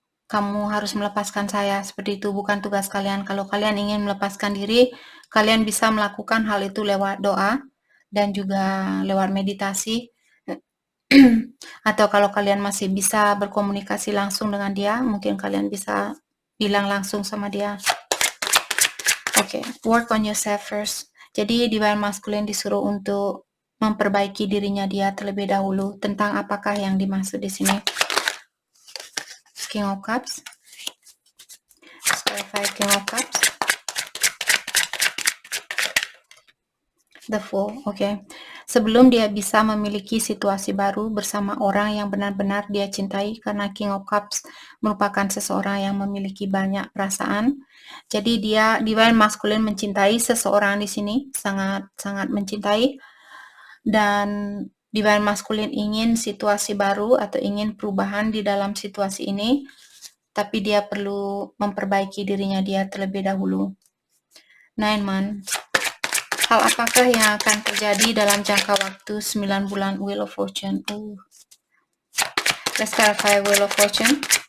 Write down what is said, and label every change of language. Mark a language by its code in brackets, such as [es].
[id] Kamu harus melepaskan saya." Seperti itu bukan tugas kalian. Kalau kalian ingin melepaskan diri, kalian bisa melakukan hal itu lewat doa dan juga lewat meditasi. Atau kalau kalian masih bisa berkomunikasi langsung dengan dia, mungkin kalian bisa bilang langsung sama dia. [en] Oke, work on yourself first. [id] Jadi divine masculine disuruh untuk memperbaiki dirinya dia terlebih dahulu. Tentang apakah yang dimaksud di sini? King of Cups. [en] Let's clarify King of Cups. The Fool, oke. [id] Sebelum dia bisa memiliki situasi baru bersama orang yang benar-benar dia cintai, karena King of Cups merupakan seseorang yang memiliki banyak perasaan. Jadi dia divine masculine mencintai seseorang di sini, sangat-sangat mencintai, dan divine masculine ingin situasi baru atau ingin perubahan di dalam situasi ini, tapi dia perlu memperbaiki dirinya dia terlebih dahulu. [en] 9 months. [id] Hal apakah yang akan terjadi dalam jangka waktu 9 bulan Wheel of Fortune? [en] Let's clarify Wheel of Fortune.